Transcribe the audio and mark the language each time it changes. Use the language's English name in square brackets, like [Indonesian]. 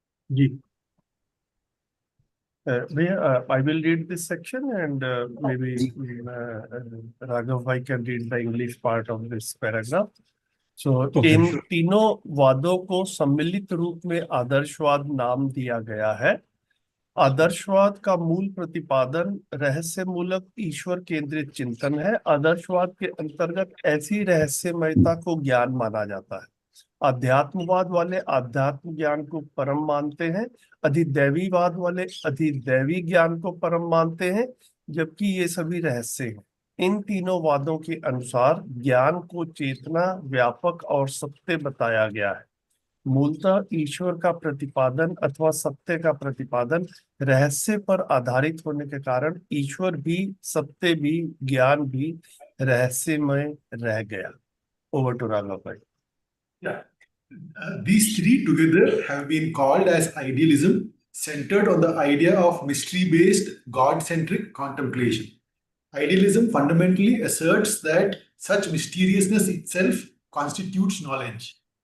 [Hindi] Ji. [English] I will read this section, and maybe Raghav bhai can read the English part of this paragraph. So Okay. [Hindi] इन तीनों वादों को सम्मिलित रूप में आदर्शवाद नाम दिया गया है। आदर्शवाद का मूल प्रतिपादन रहस्यमूलक ईश्वर केंद्रित चिंतन है। आदर्शवाद के अंतर्गत ऐसी रहस्यमयता को ज्ञान माना जाता है। अध्यात्मवाद वाले आध्यात्म ज्ञान को परम मानते हैं, अधिदैवीवाद वाले अधिदैवी ज्ञान को परम मानते हैं, जबकि ये सभी रहस्य हैं। इन तीनों वादों के अनुसार ज्ञान को चेतना, व्यापक और सत्य बताया गया है। मूलतः ईश्वर का प्रतिपादन अथवा सत्य का प्रतिपादन रहस्य पर आधारित होने के कारण ईश्वर भी, सत्य भी, ज्ञान भी रहस्यमय रह गया। [English] Over to Raghav भाई। Yeah. These three together have been called as idealism, centered on the idea of mystery-based, God-centric contemplation. Idealism fundamentally asserts that such mysteriousness itself constitutes knowledge.